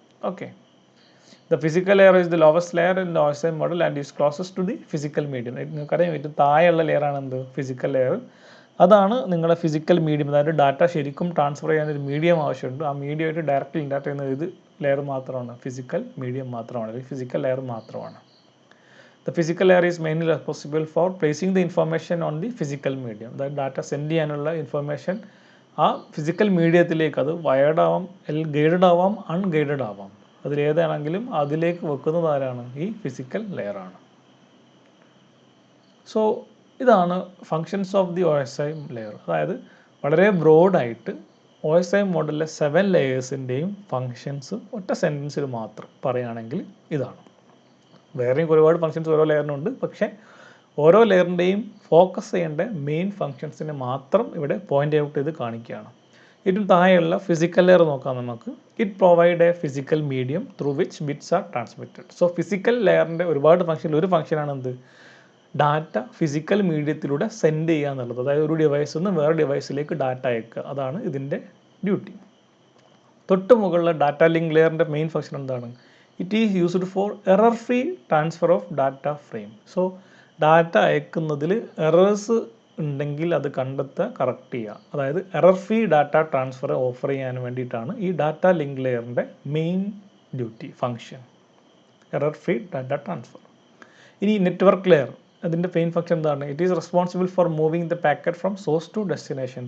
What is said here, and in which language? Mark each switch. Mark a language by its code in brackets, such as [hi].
[en] Okay, the physical layer is the lowest layer in the OSI model and is closest to the physical medium. [ml] നിങ്ങൾക്കറിയാം ഏറ്റവും താഴെയുള്ള ലെയറാണ് എന്ത്? Physical layer. അതാണ് നിങ്ങളുടെ physical medium. അതായത് data ശരിക്കും ട്രാൻസ്ഫർ ചെയ്യാൻ ഒരു മീഡിയം ആവശ്യമുണ്ട്. ആ മീഡിയമായിട്ട് ഡയറക്റ്റ്ലി ഇൻട്രാക്ട് ചെയ്യുന്നത് ഇത് ലെയർ മാത്രമാണ്, ഫിസിക്കൽ മീഡിയം മാത്രമാണ്, അല്ലെങ്കിൽ ഫിസിക്കൽ ലെയർ മാത്രമാണ്. [en] The physical layer is mainly responsible for placing the information on the physical medium. [ml] അതായത് ഡാറ്റ സെൻഡ് ചെയ്യാനുള്ള ഇൻഫർമേഷൻ ആ ഫിസിക്കൽ മീഡിയത്തിലേക്ക്, അത് വയർഡ് ആവാം, ഗൈഡഡ് ആവാം, അൺഗൈഡഡ് ആവാം, അതിലേതാണെങ്കിലും അതിലേക്ക് വെക്കുന്നത് ആരാണ്? ഈ ഫിസിക്കൽ ലെയറാണ്. [en] So ഇതാണ് functions of the OSI layer. [ml] അതായത് വളരെ ബ്രോഡായിട്ട് OSI മോഡലിലെ 7 ലെയേഴ്സിൻ്റെയും ഫങ്ഷൻസ് ഒറ്റ സെൻറ്റൻസിൽ മാത്രം പറയുകയാണെങ്കിൽ ഇതാണ്. വേറെയും ഒരുപാട് ഫങ്ഷൻസ് ഓരോ ലെയറിനുണ്ട്. പക്ഷേ ഓരോ ലെയറിൻ്റെയും ഫോക്കസ് ചെയ്യേണ്ട മെയിൻ ഫങ്ഷൻസിനെ മാത്രം ഇവിടെ പോയിൻ്റ് ഔട്ട് ചെയ്ത് കാണിക്കുകയാണ്. ഇതിന് താഴെയുള്ള ഫിസിക്കൽ ലെയർ നോക്കാം നമുക്ക്. [en] It provide a physical medium through which bits are transmitted. [ml] So physical ലെയറിൻ്റെ ഒരുപാട് ഫങ്ഷനിൽ ഒരു ഫങ്ഷനാണ് എന്ത്? ഡാറ്റ ഫിസിക്കൽ മീഡിയത്തിലൂടെ സെൻഡ് ചെയ്യുക എന്നുള്ളത്. അതായത് ഒരു ഡിവൈസിൽ നിന്ന് വേറെ ഡിവൈസിലേക്ക് ഡാറ്റ അയക്കുക, അതാണ് ഇതിൻ്റെ ഡ്യൂട്ടി. തൊട്ട് മുകളിലുള്ള ഡാറ്റ ലിങ്ക് ലെയറിൻ്റെ മെയിൻ ഫങ്ഷൻ എന്താണ്? [en] It is used for error-free transfer of data frame. [ml] So data അയക്കുന്നതിൽ errors ഉണ്ടെങ്കിൽ അത് കണ്ടെത്തുക, കറക്റ്റ് ചെയ്യുക. അതായത് error free data transfer offer ചെയ്യാൻ വേണ്ടിയിട്ടാണ് ഈ data link ലെയറിൻ്റെ main duty function, error free data transfer. ഇനി നെറ്റ്വർക്ക് ലെയർ, അതിൻ്റെ മെയിൻ ഫങ്ഷൻ എന്താണ്? [en] It is responsible for moving the packet from source to destination.